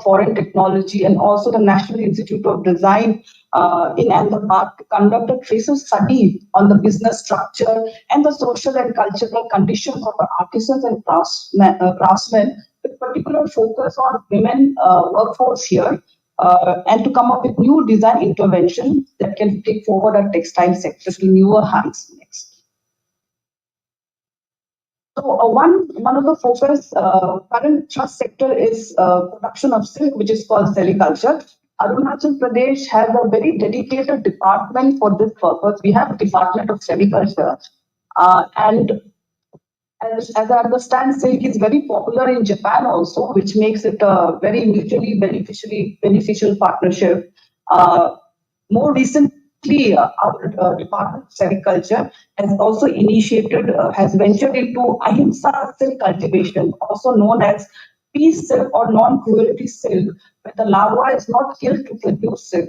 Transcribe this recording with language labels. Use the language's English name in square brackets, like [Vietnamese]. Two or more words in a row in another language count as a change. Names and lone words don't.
[English] Foreign Technology and also the National Institute of Design in Ahmedabad, to conduct a tracer study on the business structure and the social and cultural conditions of our artisans and craftsmen, with particular focus on women workforce here, and to come up with new design interventions that can take forward our textile sector to newer heights next. So one of the focus current trust sector is production of silk, which is called sericulture. Arunachal Pradesh has a very dedicated department for this purpose. We have a department of sericulture, and as I understand, silk is very popular in Japan also, which makes it a very mutually beneficial partnership. More recently, our Department of Agriculture has also has ventured into ahimsa silk cultivation, also known as peace silk or non-cruelty silk, where the larva is not killed to produce silk.